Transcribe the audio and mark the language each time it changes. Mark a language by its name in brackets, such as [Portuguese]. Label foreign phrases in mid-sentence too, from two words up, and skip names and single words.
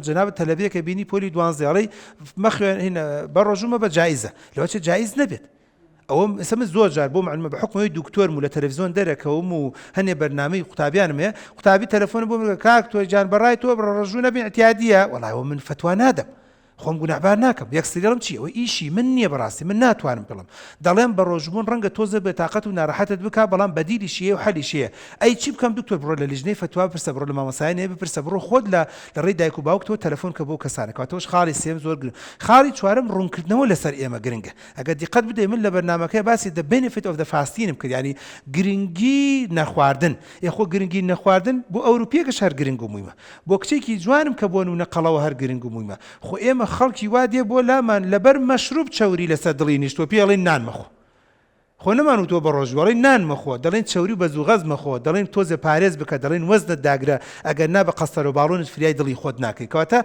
[Central Kurdish] جەنابەت تەلەڤیزیۆنێکە بینی پۆلی دوانزدەڵەی مەخوێن هینە بە ڕۆژوومە بە جایزە لەوە چێ جایز نەبێت ئەوە ئێستا زۆر جار بۆ معلومە بە حکمەوەی دکتۆرم و لە تەلەڤیزیۆن دەرەکەوم و هەنێ بەرنامەی قوتابیانم هەیە قوتابی تەلەفۆن بۆ من کاک تۆ جان بەڕای تۆ بە ڕۆژوو نەبین ئەتیادیە وەڵای ئەوە من فتوا نادەم خۆم گوناحبار ناکەم یەکسریڵم چی ئەوە ئیشی من نییە بەڕاستی من ناتوانم بڵم دەڵێم بە ڕۆژبوون ڕەنگە تۆزە بێتاقەت و ناڕەحەتت بکە بەڵام بەدیلی شیە و حەلی شیە ئەی چی بکەم دکتۆر بڕۆ لە لیژنەی فتوا بپرسە بڕۆ لە مامۆسایانێ بپرسە بڕۆ خۆت لە ڕێی دایک و باوک تۆ تەلەفۆن کە بۆ کەسانە کەواتەوەش خاڵی سێم زۆر گرنگ خاڵی چوارەم ڕوونکردنەوە لەسەر ئێمە گرنگە ئەگەر دیقەت بدەی من لە بەرنامەکەی باسی [English] the benefit of the [Central Kurdish] fasting کرد ینی گرنگی نەخواردن یخۆ گرنگی نەخواردن بۆ ئەوروپیەکەش هەر گرنگ و مویمە بۆ کچێکی جوانم کە بۆ نمونە قەڵەوە هەر گرنگ و مویمە خۆ ئێمە خەڵکی وا دێ بۆ لامان لەبەر مەشروب چەوری لەسەر دڵی نیشتۆ پێڵێن نان مەخۆ خۆ نەمان و تۆ بە ڕۆژوەڵی نان مەخۆ دەڵێن چەوری بە زوغەز مەخۆ دەڵێن تۆزە پارێز بکە دەڵێن وەزنت داگرە ئەگەر نا بە قەستەر و باڵۆنت فریای دڵی خۆت ناکەی کەواتە